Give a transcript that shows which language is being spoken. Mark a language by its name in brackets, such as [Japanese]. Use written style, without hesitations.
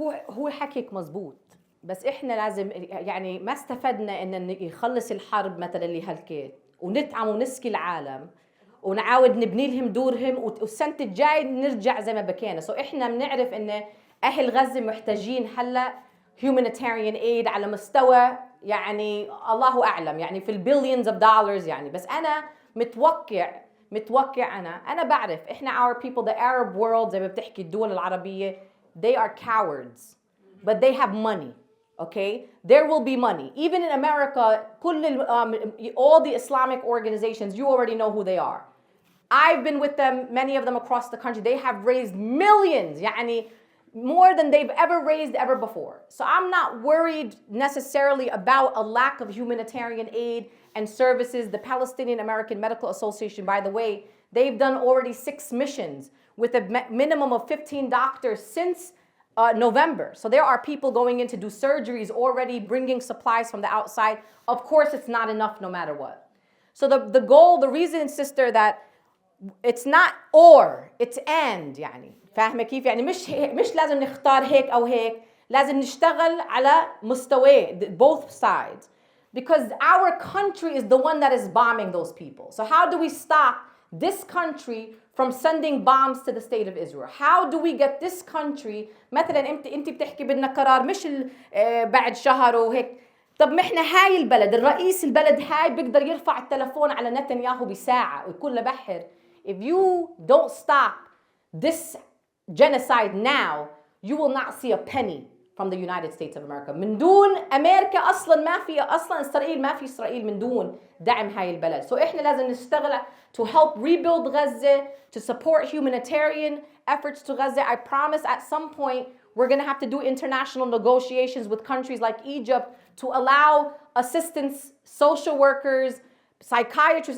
[Arabic] هو حكيك مزبوط، بس إحنا لازم يعني ما استفدنا إن يخلص الحرب مثلا اللي هلكت ونطعم ونسقي العالم ونعاود نبني لهم دورهم والسنة الجاي نرجع زي ما بكينا. إحنا بنعرف إن أهل غزة محتاجين هلا [English] humanitarian aid [Arabic] على مستوى يعني الله أعلم يعني في البليونز اوف دولارز يعني. بس أنا متوقع أنا بعرف إحنا [English] our people the Arab world [Arabic] زي ما بتحكي الدول العربية [English] they are cowards but they have money. Okay, there will be money. Even in America, all the Islamic organizations, you already know who they are. I've been with them, many of them across the country. They have raised millions, يعني more than they've ever raised ever before. So I'm not worried necessarily about a lack of humanitarian aid and services. The Palestinian American Medical Association, by the way, they've done already 6 missions with a minimum of 15 doctors since November. So there are people going in to do surgeries already, bringing supplies from the outside. Of course, it's not enough no matter what. So the goal, the reason, sister, that it's not or, it's and يعني. [Arabic] فاهمة كيف؟ يعني مش لازم نختار هيك أو هيك. لازم نشتغل على مستوى [English] both sides. Because our country is the one that is bombing those people. So how do we stop this country from sending bombs to the state of Israel? How do we get this country [Arabic] مثلا انت بتحكي بدنا قرار مش بعد شهر وهيك. طب ما احنا هاي البلد الرئيس البلد هاي بيقدر يرفع التلفون على نتنياهو بساعة ويكون له بحر. [English] If you don't stop this genocide now, you will not see a penny from the United States of America. [Arabic] من دون أمريكا أصلاً ما في أصلاً إسرائيل ما في إسرائيل من دون دعم هاي البلد. [English] So [Arabic] إحنا لازم نشتغل [English] to help rebuild Gaza, to support humanitarian efforts to Gaza. I promise at some point we're going to have to do international negotiations with countries like Egypt to allow assistance, social workers, psychiatrists.